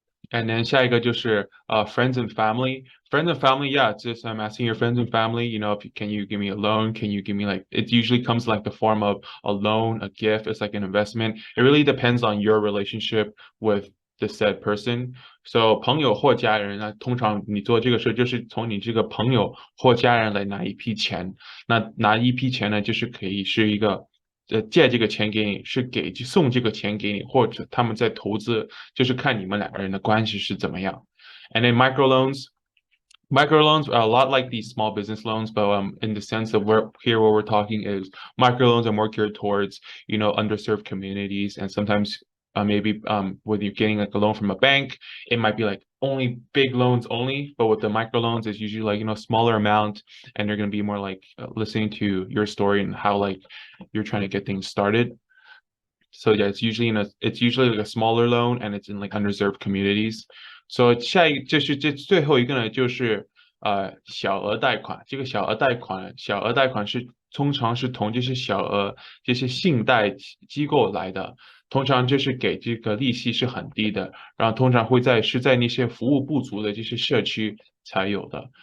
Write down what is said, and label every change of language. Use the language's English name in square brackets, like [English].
[English] And then [Chinese] 下一个就是 [English] friends and family. Friends and family, yeah, just I'm asking your friends and family, can you give me a loan? Can you give me like it usually comes like the form of a loan, a gift, it's like an investment. It really depends on your relationship with the said person. [Chinese] So 朋友或家人呢，通常你做这个事就是从你这个朋友或家人来拿一批钱。那拿一批钱呢，就是可以是一个借这个钱给你，是送这个钱给你，或者他们在投资，就是看你们两个人的关系是怎么样。 [English] And then microloans are a lot like these small business loans, but in the sense of what we're talking is microloans are more geared towards underserved communities, and sometimes maybe when you're getting like a loan from a bank, it might be like only big loans only, but with the microloans, it's usually like smaller amount, and they're going to be more like listening to your story and how like you're trying to get things started. So yeah, it's usually like a smaller loan, and it's in like underserved communities. [Chinese] So 最后一个呢，就是小额贷款。这个小额贷款通常是从这些这些信贷机构来的，通常就是给这个利息是很低的，然后通常是在那些服务不足的这些社区才有的。